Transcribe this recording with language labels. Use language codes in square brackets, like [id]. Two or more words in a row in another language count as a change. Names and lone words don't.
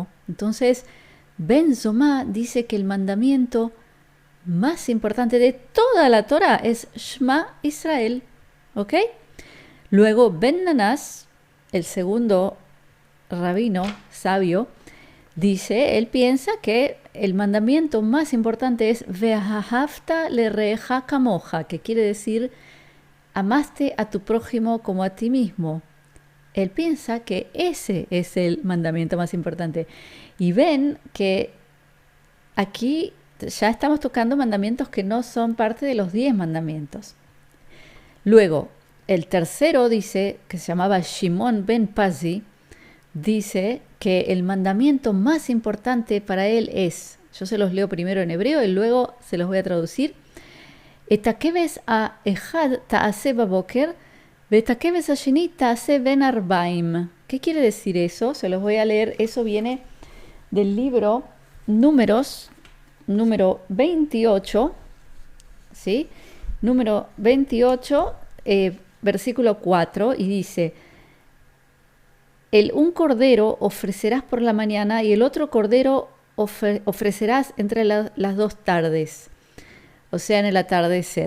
[es] Entonces, Ben Soma dice que el mandamiento más importante de toda la Torá es [he] שמע ישראל, [es] ¿ok? Luego Ben Nanás, el segundo rabino sabio, dice, él piensa que el mandamiento más importante es [he] ואהבת לרעך כמוך, [es] que quiere decir amaste a tu prójimo como a ti mismo. Él piensa que ese es el mandamiento más importante. Y ven que aquí ya estamos tocando mandamientos que no son parte de los 10 mandamientos. Luego, el tercero dice, que se llamaba Shimon Ben Pazi, dice que el mandamiento más importante para él es, yo se los leo primero en hebreo y luego se los voy a traducir, [he] את הכבש האחד תעשה בבקר ואת הכבש השני תעשה בין הערבים. [es] ¿Qué quiere decir eso? Se los voy a leer. Eso viene del libro Números, número 28, ¿sí? Número 28, versículo 4 y dice, un cordero ofrecerás por la mañana y el otro cordero ofrecerás entre las 2 tardes, o sea, en el atardecer.